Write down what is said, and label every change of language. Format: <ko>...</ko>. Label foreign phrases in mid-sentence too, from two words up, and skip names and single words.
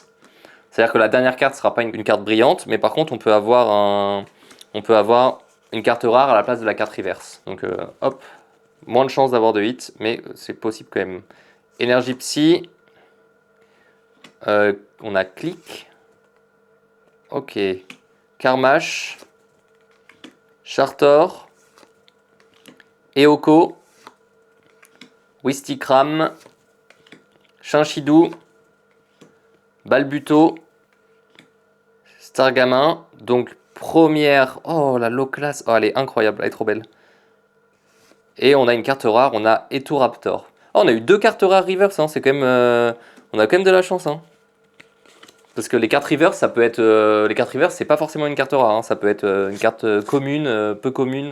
<fr>C'est-à-dire que la dernière carte ne sera pas une carte brillante, mais par contre on peut avoir une carte rare à la place de la carte reverse. Donc hop, moins de chances d'avoir de hit, mais c'est possible quand même. Énergie psy. On a clic. Ok. Karmash. Chartor. Eoko. Wistikram. Chinchidou. Balbuto. Stargamin. Donc première. Oh la</fr> <en>low class.</en> <fr>Oh elle est incroyable, elle est trop belle. Et on a une carte rare, on a Etoraptor. Oh, on a eu 2 cartes rares reverse, hein, c'est quand même. On a quand même de la chance, hein. Parce que les cartes reverse, ça peut être. Les cartes reverse, c'est pas forcément une carte rare, hein, ça peut être une carte commune, peu commune.</fr>